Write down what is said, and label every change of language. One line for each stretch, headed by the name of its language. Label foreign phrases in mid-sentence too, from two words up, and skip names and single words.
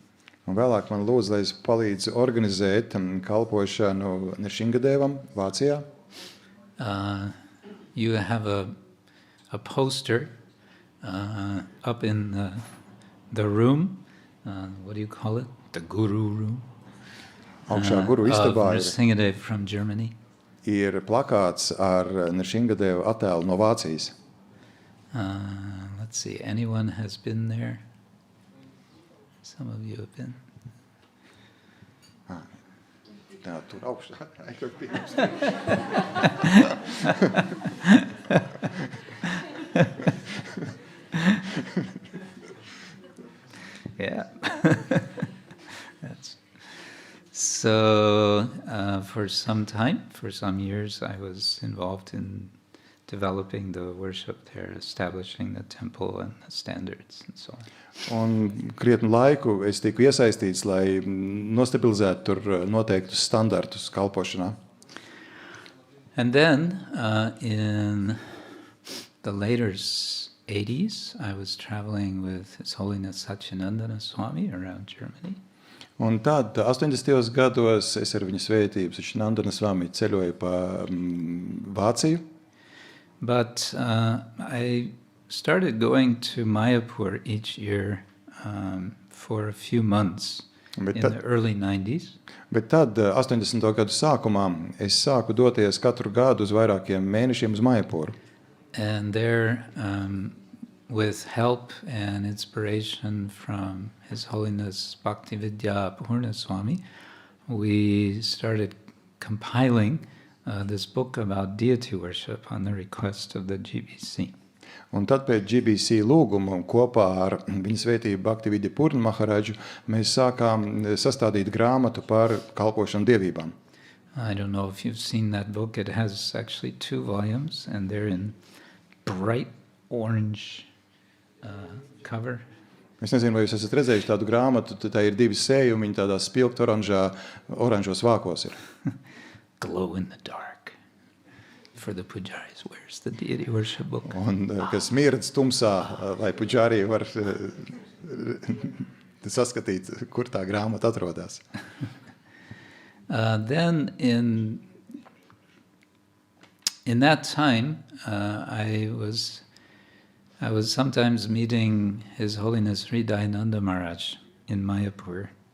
Latvian: Un vēlāk man lūdza, lai es palīdzu organizēt kalpošanu Nrsingadevam Vācijā.
English: You have a poster up in the room. What do you call it? The guru room.
Latvian: Augšā guru istabā
English: Nrsingadev from Germany.
Latvian: Ir plakāts ar Nrsingadeva attēlu no Vācijas.
English: Let's see, anyone has been there? Some of you have been.
Latvian: Tā, tur augšā.
English: Yeah. So for some time, for some years, I was involved in developing the worship there, establishing the temple and the standards and so on.
Latvian: Un krietnu laiku es tiku iesaistīts, lai nostabilizētu tur noteiktus standartus kalpošanā.
English: And then in the later 80s, I was traveling with His Holiness Satyanandana Swami around Germany.
Latvian: Un tad 80. gados es ar viņu svētību Krishnandana Swami ceļoju pa Vāciju.
English: But I started going to Mayapur each year for a few months in the early 90s.
Latvian: Bet tad 80. gadu sākumā es sāku doties katru gadu uz vairākiem mēnešiem uz Mayapuru.
English: And there, with help and inspiration from His Holiness Bhaktividya Purna Swami, we started compiling this book about deity worship on the request of the GBC.
Latvian: Un tad pēc GBC lūguma un kopā ar viņa svētību Bhaktividya Purna Maharaju mēs sākām sastādīt grāmatu par kalpošanu dievībām.
English: I don't know if you've seen that book. It has actually 2 volumes, and they're in bright orange cover.
Latvian: Es nezinu, vai jūs esat redzējuši tādu grāmatu, tā ir 2 sējumi, viņi tādā spilgt oranžos vākos ir.
English: Glow in the dark for the pujaris. Where's the deity worship book?
Latvian: Un kas mirdz tumsā, lai puģārī var saskatīt, kur tā grāmata atrodas.
English: Then in that time, I was sometimes meeting His Holiness Hridayananda Maharaj in Mayapur.